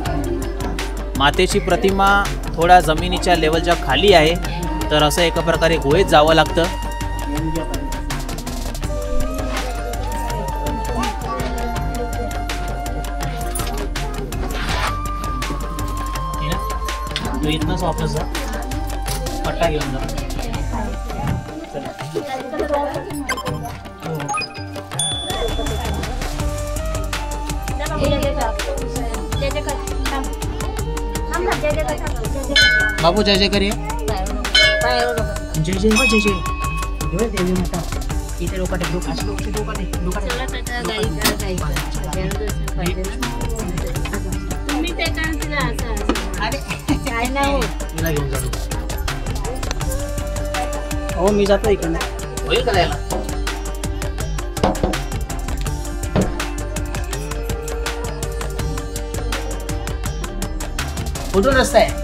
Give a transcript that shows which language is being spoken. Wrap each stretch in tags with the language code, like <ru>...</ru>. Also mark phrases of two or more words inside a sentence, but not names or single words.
<mr>मातेची प्रतिमा थोड्या जमिनीच्या लेवलच्या खाली आहे, तर असं एका प्रकारे गुहेत जावं लागतं. इथनंच वापस जा, पट्टा घेऊन जा.</mr> <hi>बाबू जय जय करिए. जय जय हो, जय जय देवी माता.</hi> <mr>इथे लोक तुम्ही ते काय नाही घेऊन जातो. हो, मी जातो इकडे. होईल का यायला? कुठून रस्ता आहे?</mr>